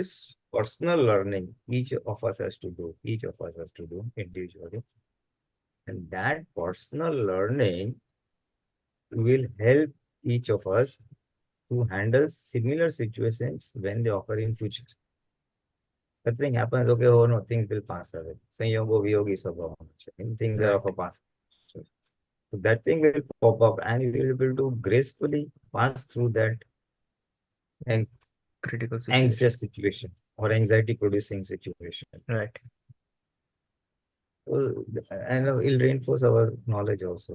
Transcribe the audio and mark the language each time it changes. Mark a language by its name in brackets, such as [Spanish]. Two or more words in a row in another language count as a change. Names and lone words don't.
[English] this personal learning, each of us has to do, individually. And that personal learning will help each of us to handle similar situations when they occur in future. The thing happens, okay, oh no, things will pass away. [Sanskrit] Sanyogo viyogi sabhavam. [English] Things are right. of a past. So that thing will pop up and you will be able to gracefully pass through that an Critical situation. anxious situation or anxiety producing situation. Right, So, and it'll reinforce our knowledge also.